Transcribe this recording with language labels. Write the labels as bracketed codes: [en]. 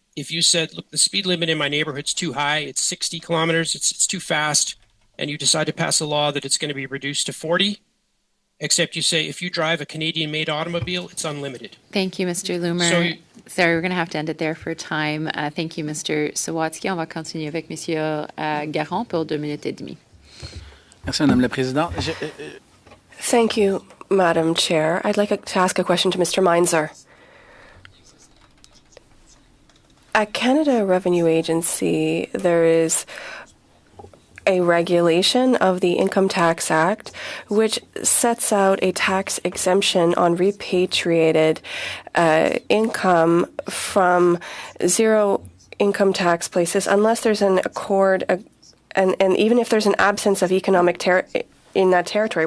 [en] If you said, look, the speed limit in my neighborhood's too high, it's 60 kilometers, it's too fast, and you decide to pass a law that it's going to be reduced to 40, except you say if you drive a Canadian-made automobile, it's unlimited. Thank you, Mr. Loomer. Sorry, we're going to have to end it there for time. Thank you, Mr. [fr] Sawatsky. On va continuer avec Monsieur Garon pour 2 minutes et demie. Merci, Madame la Présidente. [en] Thank you, Madam Chair. I'd like to ask a question to Mr. Meinzer. At Canada Revenue Agency, there is a regulation of the Income Tax Act which sets out a tax exemption on repatriated income from zero income tax places unless there's an accord, and even if there's an absence of economic in that territory.